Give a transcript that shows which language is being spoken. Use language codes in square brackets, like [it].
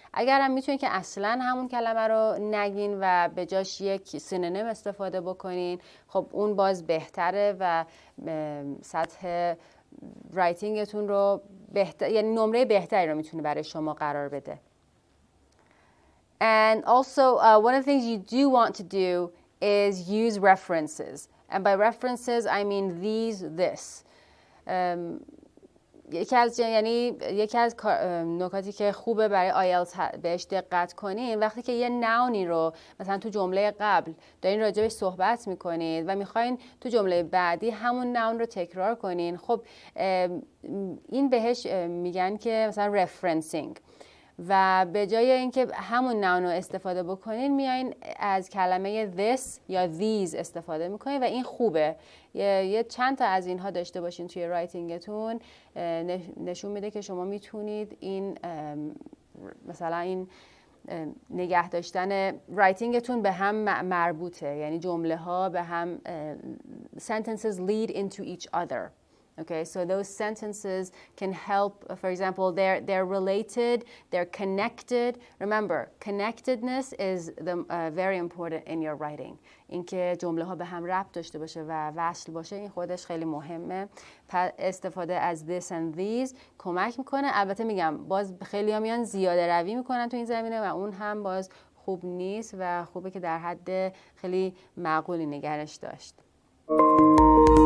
[fa] اگر هم میتونین که اصلا همون کلمه رو نگین و به جاش یک سینونیم استفاده بکنین، خب اون باز بهتره و سطح رایتینگتون رو یعنی نمره بهتری رو میتونه برای شما قرار بده. [en] And also one of the things you do want to do is use references. And by references I mean this. [fa] یکی از نکاتی که خوبه برای آیلتس بهش دقت کنین، وقتی که یه ناونی رو مثلا تو جمله قبل دارین راجبش صحبت میکنید و میخواین تو جمله بعدی همون ناون رو تکرار کنین، خب این بهش میگن که مثلا رفرنسینگ، و به جای اینکه همون ناون رو استفاده بکنین میایین از کلمه this یا these استفاده میکنین و این خوبه. یه چند تا از اینها داشته باشین توی رایتینگتون، نشون میده که شما میتونید این مثلا این نگه داشتن رایتینگتون به هم مربوطه، یعنی جمله ها به هم [en] sentences lead into each other. Okay, so those sentences can help, for example, they're related, they're connected. Remember, connectedness is very important in your writing. [fa] اینکه جمله ها به هم ربط داشته باشه و وصل باشه، این خودش خیلی مهمه. استفاده از [en] this and these [fa] کمک میکنه. البته میگم باز خیلی ها میان زیاده روی میکنن تو این زمینه و اون هم باز خوب نیست و خوبه که در حد خیلی معقولی نگرش داشت.